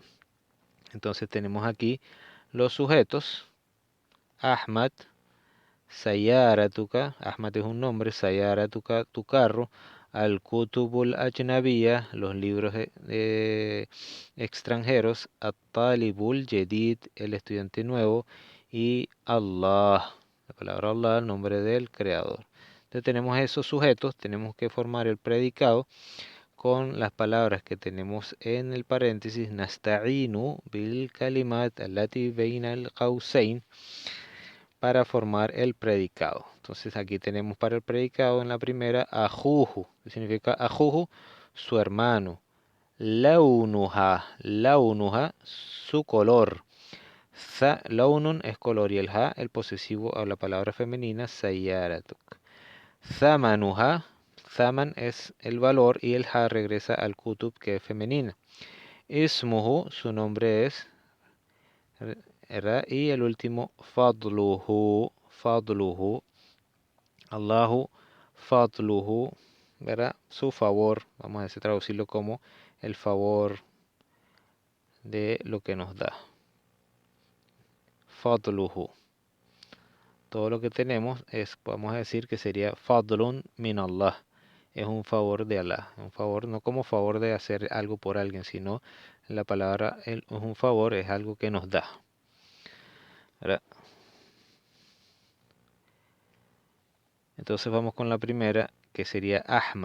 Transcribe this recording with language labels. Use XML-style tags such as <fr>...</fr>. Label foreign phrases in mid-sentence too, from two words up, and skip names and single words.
<es>Entonces tenemos aquí los sujetos, Ahmad, Sayaratuka, Ahmad es un nombre, Sayaratuka, tu carro,</es> <ar>الكتب الأجنبية,</ar> <es>los libros extranjeros,</es> <ar>الطالب الجديد,</ar> <es>el estudiante nuevo, y Allah, la palabra Allah, el nombre del creador. Entonces tenemos esos sujetos, tenemos que formar el predicado con las palabras que tenemos en el paréntesis,</es> <ar>نستعين بالكلمات التي بين القوسين,</ar> <es>para formar el predicado. Entonces aquí tenemos para el predicado en la primera ajuju, que significa ajuju, su hermano. Launuha, su color. Launun es color y el ha, el posesivo a la palabra femenina, sayaratuk. Thamanuha, thaman es el valor y el ha regresa al kutub que es femenina. Ismuhu, su nombre es, ¿verdad? Y el último,</es> <ar>فضله، الله فضله,</ar> <es>¿verdad? Su favor, vamos a traducirlo como el favor de lo que nos da. Fadluhu. Todo lo que tenemos es, vamos a decir que sería</es> <ar>فضل من الله.</ar> <es>Es un favor de Allah. Un favor, no como favor de hacer algo por alguien, sino la palabra es un favor, es algo que nos da. ¿Verdad? Entonces vamos con la primera, que sería Ahmad.</es>